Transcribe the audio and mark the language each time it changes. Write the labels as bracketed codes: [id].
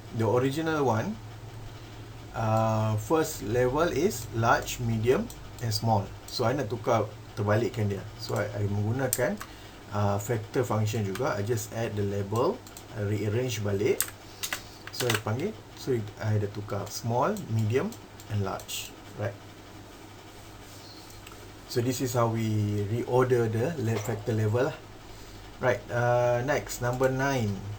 [en] The original one, first level is large, medium and small. So I [ms] nak tukar, terbalikkan dia. [en] So I [ms] menggunakan factor function juga. [en] I just add the label, I rearrange balik. So I [ms] panggil, [en] so I [ms] dah tukar [en] small, medium and large. Right. So this is how we reorder the factor level lah. Right, next, number 9.